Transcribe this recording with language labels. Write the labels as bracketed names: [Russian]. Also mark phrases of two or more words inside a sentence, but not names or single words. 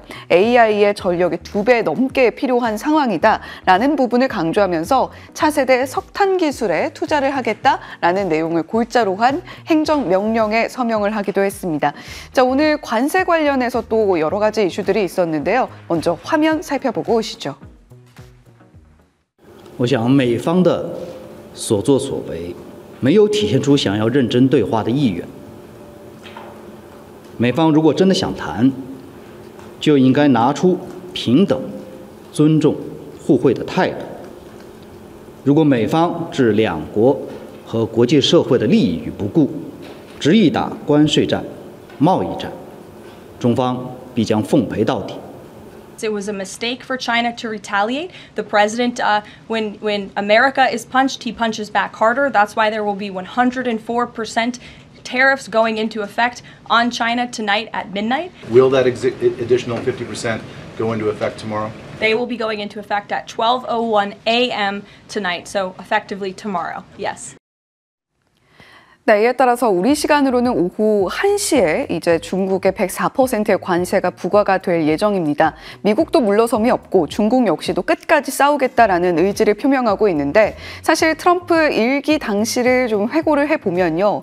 [Korean] AI의 전력이 2배 넘게 필요한 상황이다라는 부분을 강조하면서 차세대 석탄 기술에 투자를 하겠다라는 내용을 골자로 한 행정명령에 서명을 하기도 했습니다. 자, 오늘 관세 관련해서 또 여러 가지 이슈들이 있었는데요. 먼저 화면 살펴보고 오시죠. [Chinese] 我想美方的所作所为没有体现出想要认真对话的意愿。美方如果真的想谈，就应该拿出平等、尊重、互惠的态度。如果美方置两国和国际社会的利益于不顾，执意打关税战、贸易战，中方必将奉陪到底。 [English] It was a mistake for China to retaliate. The president, when America is punched, he punches back harder. That's why there will be 104% tariffs going into effect on China tonight at midnight. Will that additional 50% go into effect tomorrow? They will be going into effect at 12:01 a.m. tonight, so effectively tomorrow, yes. [Korean] 네, 이에 따라서 우리 시간으로는 오후 1시에 이제 중국의 104%의 관세가 부과가 될 예정입니다. 미국도 물러섬이 없고 중국 역시도 끝까지 싸우겠다라는 의지를 표명하고 있는데 사실 트럼프 일기 당시를 좀 회고를 해보면요.